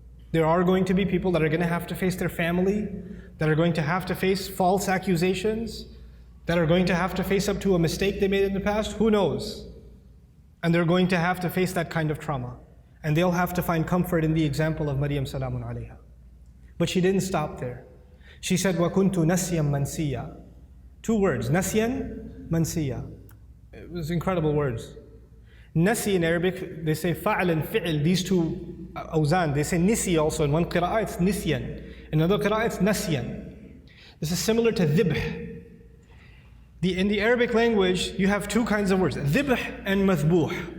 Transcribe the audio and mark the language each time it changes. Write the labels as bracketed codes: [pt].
[en] There are going to be people that are going to have to face their family, that are going to have to face false accusations, that are going to have to face up to a mistake they made in the past. Who knows? And they're going to have to face that kind of trauma. And they'll have to find comfort in the example of Maryam [ar] salamun alayha. [en] But she didn't stop there. She said, [ar] وَكُنْتُ نَسْيًا مَنْسِيًّا. [en] 2 words, nasyan, mansiya. It was incredible words. Nasi in Arabic, they say fa'al and fi'il, these 2 awzan. They say nisi also. In one qira'ah it's nisyan. In another qira'ah it's nasyan. This is similar to dhibh. In the Arabic language, you have 2 kinds of words, dhibh and mathbuh.